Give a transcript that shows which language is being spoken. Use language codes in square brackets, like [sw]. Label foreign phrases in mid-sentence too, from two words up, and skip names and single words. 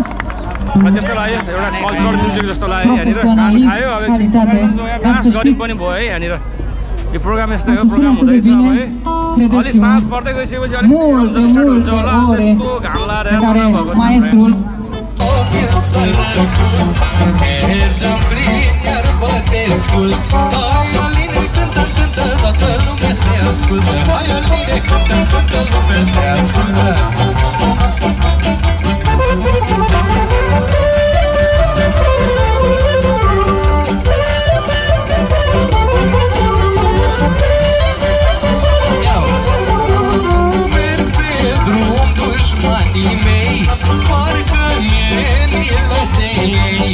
[ne] त्यस्तो लाग्यो एउटा [en] cultural music [ne] जस्तो लाग्यो यहाँनिर खायो अब डान्स गऱ्यौँ पनि भयो है यहाँनिर यो प्रोग्राम यस्तै हो प्रोग्राम हुँदैछ अब है [ro] credeți-mă, multe ore pe care maestrul mergeam prin iarbă, te ascult. Hai, Aline, cântă, cântă, toată lumea te ascultă. Hai, Aline, cântă, cântă, lumea te ascultă. Merg pe drum dușmanii mei, parcă mi-e milă de ei.